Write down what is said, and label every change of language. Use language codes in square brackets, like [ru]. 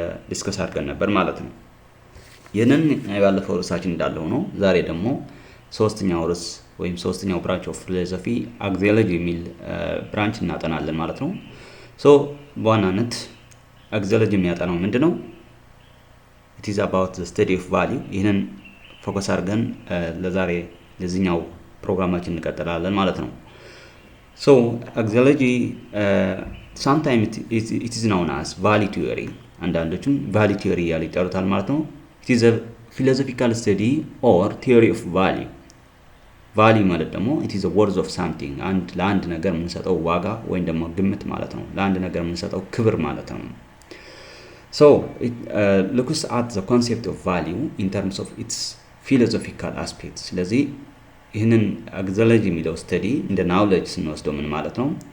[am] ዲስከስ አድርገን ነበር ማለት ነው። ይህንን ባለፈው ርዕሳችን እንዳለው ነው። ዛሬ ደግሞ ሶስተኛው ርዕስ ወይም ሶስተኛው ብራንች ኦፍ ፊሎሶፊ አክሲዮሎጂ የሚል ብራንች እናጠናለን ማለት ነው። በዋናነት አክሲዮሎጂ የሚያጠናው ምንድነው? [en] it is about the study of value። [am] ይህንን ፎከስ አድርገን ለዛሬ ለዚህኛው ፕሮግራማችን እንቀጥላለን ማለት ነው። [en] Axiology sometimes it is known as value theory. [am] አንዳንዶቹም value theory ያሉ ይጠሩታል ማለት ነው። [en] it is a philosophical study or theory of value። [am] value ማለት ደግሞ [en] it is a worth of something። [am] ለአንድ ነገር የምንሰጠው ዋጋ ወይም ደግሞ ግምት ማለት ነው። ለአንድ ነገር የምንሰጠው ክብር ማለት ነው። [en] it looks at the concept of value in terms of its philosophical aspects። [am] ስለዚህ ይህንን አክሲዮሎጂ የሚለው ስተዲ እንደ ናውሌጅ ስንወስደው ምን ማለት ነው?